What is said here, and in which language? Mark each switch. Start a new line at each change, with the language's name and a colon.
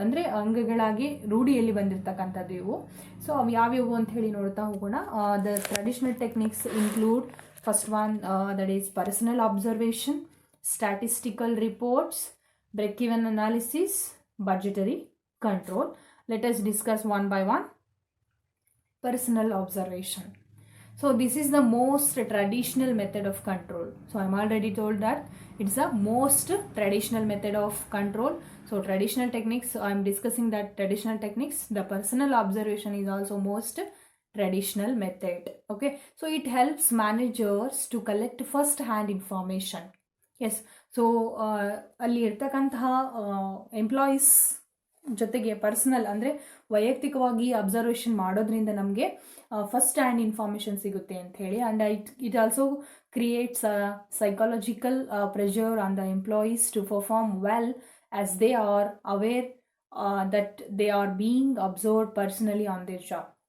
Kannada: ಅಂದರೆ ಅಂಗಗಳಾಗಿ ರೂಢಿಯಲ್ಲಿ ಬಂದಿರತಕ್ಕಂಥದ್ದು ಇವು. ಸೊ ಅವು ಯಾವ್ಯಾವು ಅಂತ ಹೇಳಿ ನೋಡ್ತಾ ಹೋಗೋಣ.
English: The traditional techniques include first one, that is personal observation, statistical reports, break-even analysis, budgetary control. Let us discuss one by one. Personal observation. So this is the most traditional method of control. So I'm already told that it's the most traditional method of control. So traditional techniques, I'm discussing that traditional techniques. The personal observation is also most traditional method. Okay, so it helps managers to collect first hand information.
Kannada: S, so ಅಲ್ಲಿ ಇರ್ತಕ್ಕಂತಹ employees ಜೊತೆಗೆ personal ಅಂದರೆ ವೈಯಕ್ತಿಕವಾಗಿ observation ಮಾಡೋದ್ರಿಂದ ನಮಗೆ
English: first hand information
Kannada: ಸಿಗುತ್ತೆ ಅಂತ ಹೇಳಿ.
English: And it also creates psychological pressure on the employees to perform well as they are aware that they are being observed personally on their job.